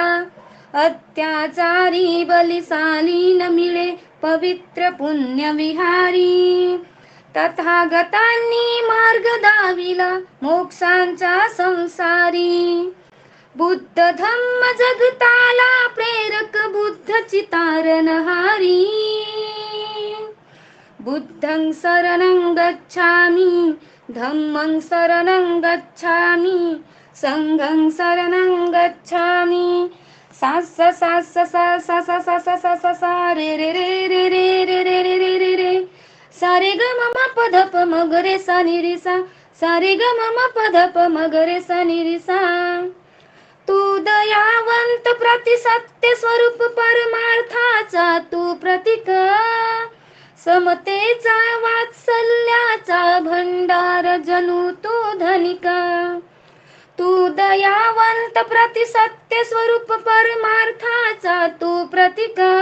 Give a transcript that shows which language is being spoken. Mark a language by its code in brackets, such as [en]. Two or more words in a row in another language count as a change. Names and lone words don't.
[mr] अत्याचारी बलिसाली न मिळे पवित्र पुण्य विहारी. तथागतांनी मार्ग दाविला मोक्षांचा संसारी. बुद्ध धम्म जगताला प्रेरक बुद्धची तारणहारी. [pi] बुद्धं शरणं गच्छामि, धम्मं शरणं गच्छामि, संघं शरणं गच्छामि. सा सा सा सा सा सा सा सा सा सा सा सा रे रे रे रे रे रे रे रे रे रे रे. सा रे ग म म प ध प म ग रे सा नि रे सा. सा रे ग म म प ध प म ग रे सा नि रे सा. [mr] तू दयावंत प्रतिसत्य स्वरूप परमार्थाचा तू प्रतीक. समतेचा वात्सल्याचा भंडार जणू तू धनिक. तू दयावंत प्रतिसत्य स्वरूप परमार्थाचा तू प्रतीक.